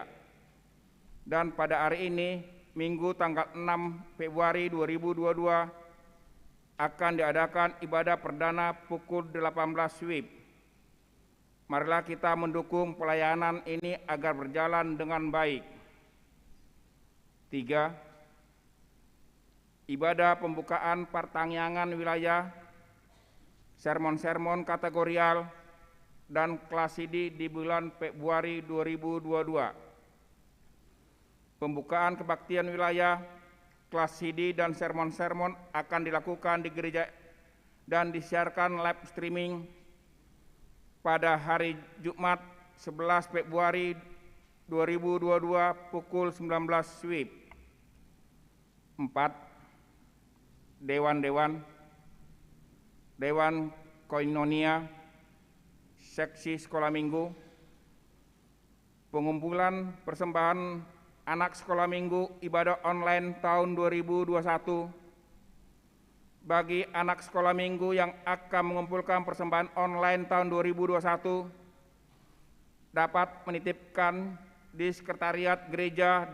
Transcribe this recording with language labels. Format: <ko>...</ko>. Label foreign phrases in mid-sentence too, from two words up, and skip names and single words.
<id>Dan pada hari ini, Minggu tanggal 6 Februari 2022, akan diadakan ibadah perdana pukul 18 WIB. Marilah kita mendukung pelayanan ini agar berjalan dengan baik. 3. Ibadah pembukaan pertangyangan wilayah, sermon-sermon kategorial, dan klasidi di bulan Februari 2022. Pembukaan kebaktian wilayah, klasidi, dan sermon-sermon akan dilakukan di gereja dan disiarkan</id> <en>live streaming</en> <id>pada hari Jumat 11 Februari 2022 pukul 19 WIB. 4. Dewan Koinonia, seksi sekolah minggu, pengumpulan persembahan anak sekolah minggu ibadah online tahun 2021 bagi anak sekolah minggu yang akan mengumpulkan persembahan online tahun 2021 dapat menitipkan di sekretariat gereja</id>